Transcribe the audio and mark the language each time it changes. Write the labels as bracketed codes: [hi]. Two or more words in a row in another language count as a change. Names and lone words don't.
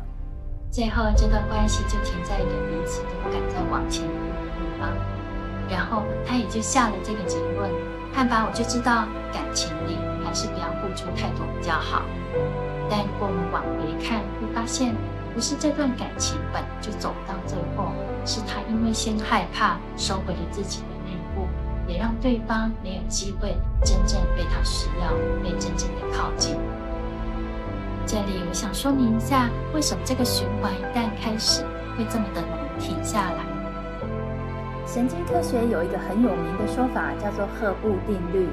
[zh] 最後這段關係就停在一個彼此都不敢再往前一步的地方，然後他也就下了這個結論：看吧，我就知道感情裡還是不要付出太多比較好。但如果我們往回看，會發現不是這段感情本就走到最後，是他因為先害怕收回了自己的那一步，也讓對方沒有機會真正被他需要，被真正的靠近。這裡我想說明一下，為什麼這個循環一旦開始會這麼的難停下來。神經科學有一個很有名的說法，叫做赫布定律。